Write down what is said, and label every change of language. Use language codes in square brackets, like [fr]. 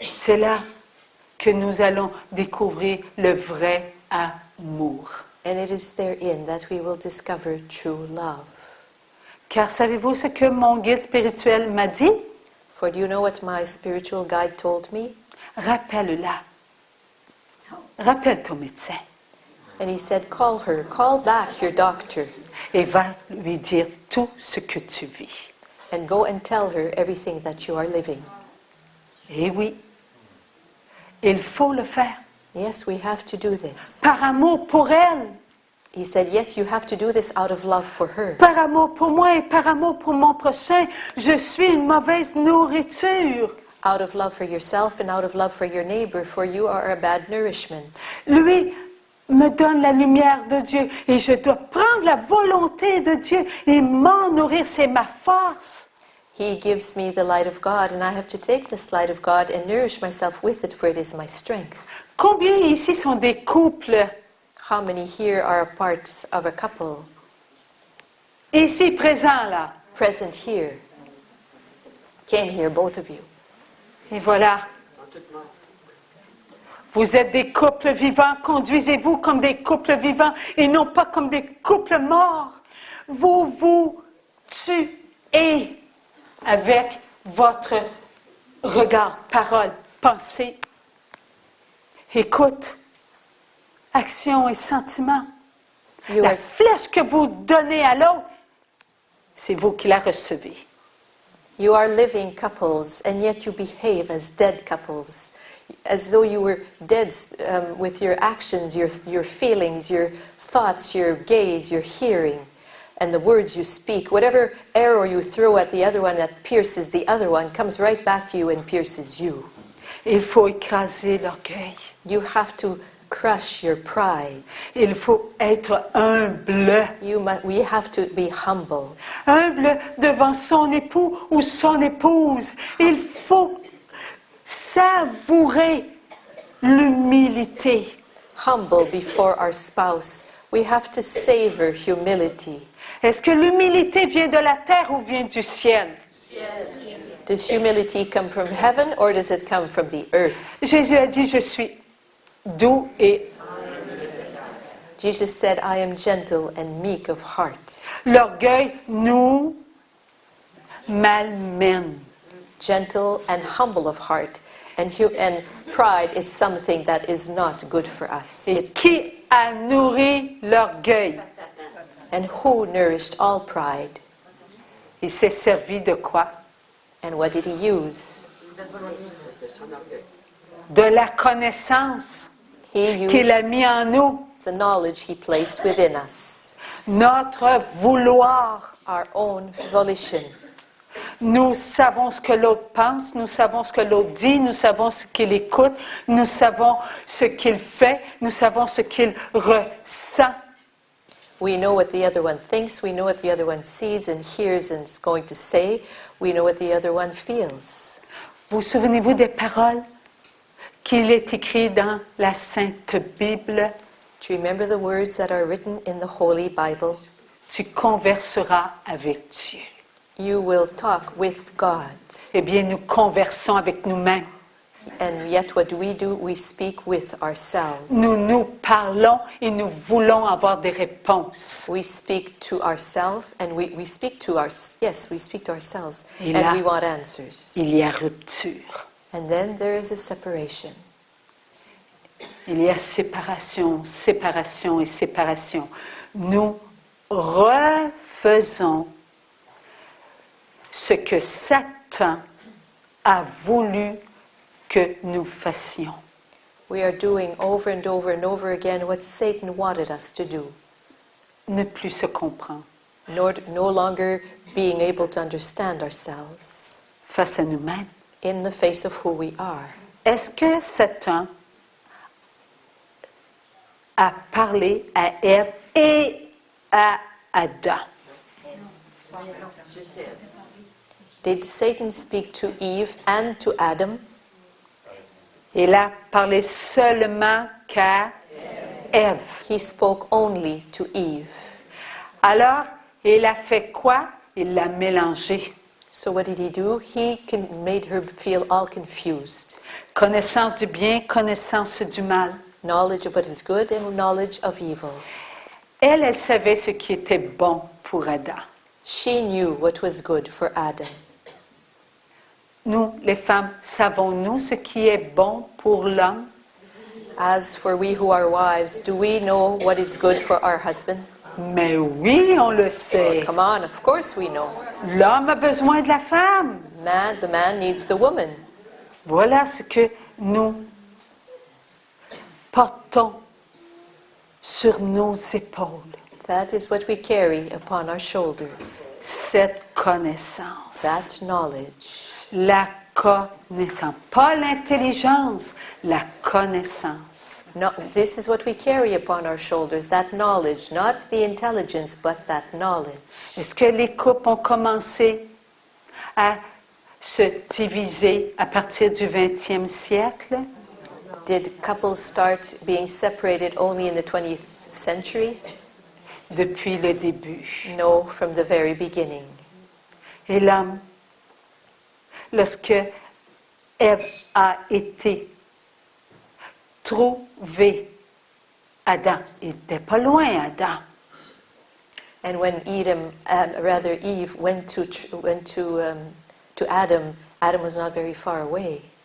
[fr] C'est là que nous allons découvrir le vrai amour. [en] And it is therein that we will discover true love. [fr] Car savez-vous ce que mon guide spirituel m'a dit? [en] For do you know what my spiritual guide told me? [fr] Rappelle-la. Rappelle ton médecin. [en] And he said, call back your doctor. [fr] Et va lui dire tout ce que tu vis. [en] And go and tell her everything that you are living. [fr] Et oui, il faut le faire. [en] Yes, we have to do this. [fr] Par amour pour elle. [en] He said, yes, you have to do this out of love for her. [fr] Par amour pour moi et par amour pour mon prochain, je suis une mauvaise nourriture. [en] Out of love for yourself and out of love for your neighbor, for you are a bad nourishment. [fr] Lui me donne la lumière de Dieu et je dois prendre la volonté de Dieu et m'en nourrir, c'est ma force. [en] He gives me the light of God, and I have to take this light of God and nourish myself with it, for it is my strength. [fr] Combien ici sont des couples? [en] How many here are a part of a couple? [fr] Ici présents là. [en] Present here. Came here, both of you. [fr] Et voilà. Vous êtes des couples vivants, conduisez-vous comme des couples vivants et non pas comme des couples morts. Vous vous tuez avec votre regard, parole, pensée, écoute, action et sentiment. La flèche que vous donnez à l'autre, c'est vous qui la recevez. [en] You are living couples, and yet you behave as dead couples, as though you were dead with your actions, your feelings, your thoughts, your gaze, your hearing, and the words you speak. Whatever arrow you throw at the other one that pierces the other one comes right back to you and pierces you. [fr] Il faut écraser l'orgueil. [en] You have to crush your pride. [fr] Il faut être humble. [en] We have to be humble. [fr] Humble devant son époux ou son épouse. Il faut savourer l'humilité. [en] Humble before our spouse We have to savor humility. [fr] Est-ce que l'humilité vient de la terre ou vient du ciel? [en] Does humility come from heaven or does it come from the earth? [fr] Jésus a dit, je suis doux et... [en] Jesus said, I am gentle and meek of heart. [fr] L'orgueil nous malmène. [en] Gentle and humble of heart. And pride is something that is not good for us. [fr] Et qui a nourri l'orgueil? [en] And who nourished all pride? [fr] Il s'est servi de quoi? [en] And what did he use? [fr] De la connaissance [en] He [fr] qu'il [en] used [fr] a mis en nous. [en] the knowledge he placed within us. [fr] Notre vouloir. [en] Our own volition. [fr] Nous savons ce que l'autre pense, nous savons ce que l'autre dit, nous savons ce qu'il écoute, nous savons ce qu'il fait, nous savons ce qu'il ressent. [en] We know what the other one thinks, we know what the other one sees and hears and is going to say, we know what the other one feels. [fr] Vous souvenez-vous des paroles qu'il est écrit dans la Sainte Bible? [en] Do you remember the words that are written in the Holy Bible? [fr] Tu converseras avec Dieu. [en] You will talk with God. [fr] Eh bien, nous conversons avec nous-mêmes. [en] And yet what do? We speak with ourselves. [fr] Nous parlons et nous voulons avoir des réponses. [en] We speak to ourselves and we speak to ourselves [fr] Et [en] and [fr] là, [en] we want answers. [fr] Il y a rupture. [en] And then there is a separation. [fr] Il y a séparation, séparation et séparation. Nous refaisons ce que Satan a voulu que nous fassions. [en] We are doing over and over and over again what Satan wanted us to do. [fr] Ne plus se comprendre [en] No longer being able to understand ourselves [fr] face à nous-mêmes. [en] in the face of who we are. [fr] Est-ce que Satan a parlé à Ève et à Adam? [en] Did Satan speak to Eve and to Adam? [fr] Il a parlé seulement qu'à Ève. [en] He spoke only to Eve. [fr] Alors, il a fait quoi? Il l'a mélangé. [en] So what did he do? He made her feel all confused. [fr] Connaissance du bien, connaissance du mal. [en] Knowledge of what is good and knowledge of evil. [fr] Elle savait ce qui était bon pour Adam. [en] She knew what was good for Adam. [fr] Nous, les femmes, savons-nous ce qui est bon pour l'homme? [en] As for we who are wives, do we know what is good for our husband? [fr] Mais oui, on le sait. [en] Come on, of course we know. [fr] L'homme a besoin de la femme. [en] The man needs the woman. [fr] Voilà ce que nous portons sur nos épaules. [en] That is what we carry upon our shoulders. [fr] Cette connaissance. [en] That knowledge. [fr] La connaissance. Pas l'intelligence, la connaissance. [en] No, this is what we carry upon our shoulders, that knowledge, not the intelligence, but that knowledge. [fr] Est-ce que les couples ont commencé à se diviser à partir du 20e siècle? [en] Did couples start being separated only in the 20th century? [fr] Depuis le début. [en] No, from the very beginning. [fr] Et l'homme, lorsque Ève a été trouvée, Adam, il n'était pas loin, Adam. [en] And when Eve went to Adam, Adam was not very far away.